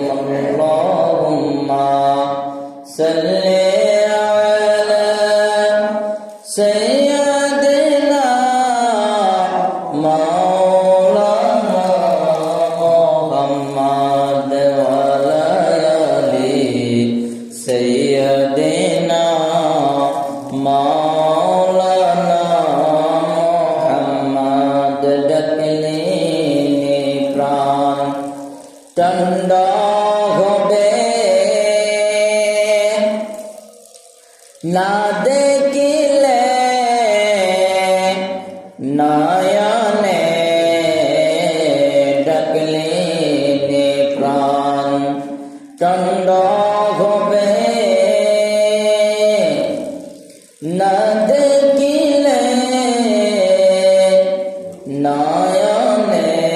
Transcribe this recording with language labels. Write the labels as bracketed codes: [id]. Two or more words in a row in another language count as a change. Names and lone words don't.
[ar] اللہم صلی علی سیدنا مولانا محمد وعلی آلِ سیدنا مولانا محمد. [bn] ডকলিনি প্রাণ ঠান্ডা হবে না দেখিলে নয়নে, ডকলিনি প্রাণ ঠান্ডা হবে না দেখিলে নয়নে.